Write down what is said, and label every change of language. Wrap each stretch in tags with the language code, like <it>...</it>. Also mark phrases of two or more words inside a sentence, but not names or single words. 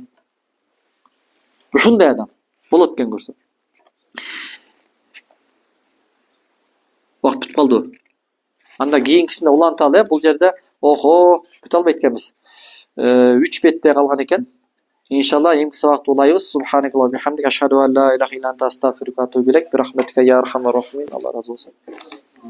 <ky>Ушундай адам болот экен көрсө. Убакыт бүтүп калдыбы? Анда кийинкисинде уланталы, бул жерде бүтө албайт экенбиз. 3 бетте калган экен. Иншалла эмки сабакта улайбыз.</ky> <ar>سبحانك اللهم بحمدك أشهد أن لا إله إلا أنت أستغفرك وأتوب إليك. برحمتك يا أرحم الراحمين.</ar> <ky>Алла разы болсун.</ky>